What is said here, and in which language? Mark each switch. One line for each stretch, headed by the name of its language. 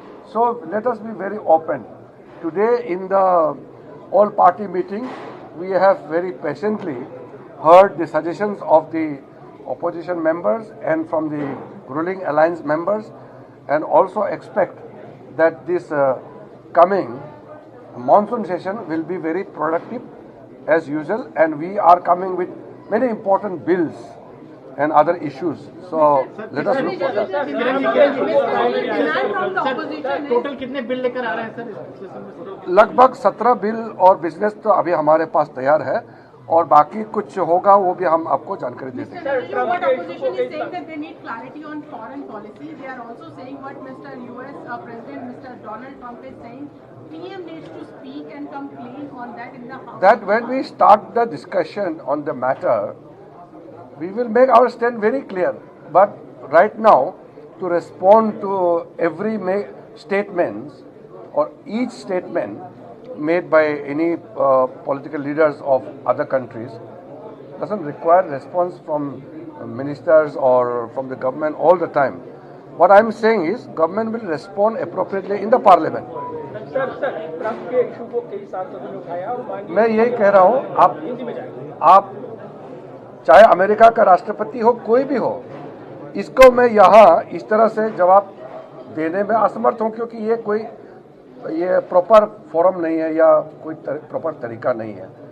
English: So let us be very open. Today in the all party meeting, we have very patiently heard the suggestions of the opposition members and from the ruling alliance members, and also expect that this coming monsoon session will be very productive as usual, and we are coming with many important bills and other issues. So let us look for that.
Hindi: Total कितने bill लेकर आ रहे हैं sir? लगभग 17 bill और business तो अभी हमारे पास तैयार है, और बाकी कुछ होगा वो भी हम आपको जानकारी दे देंगे।
English: That when we start the discussion on the matter, we will make our stand very clear. But right now, to respond to every statements or each statement made by any political leaders of other countries doesn't require response from ministers or from the government all the time. What I'm saying is, government will respond appropriately in the parliament.
Hindi: मैं यही कह रहा हूँ, आप चाहे America का राष्ट्रपति हो, कोई भी हो, इसको मैं यहाँ इस तरह से जवाब देने में असमर्थ हूँ, क्योंकि ये प्रॉपर फोरम नहीं है या कोई प्रॉपर तरीका नहीं है।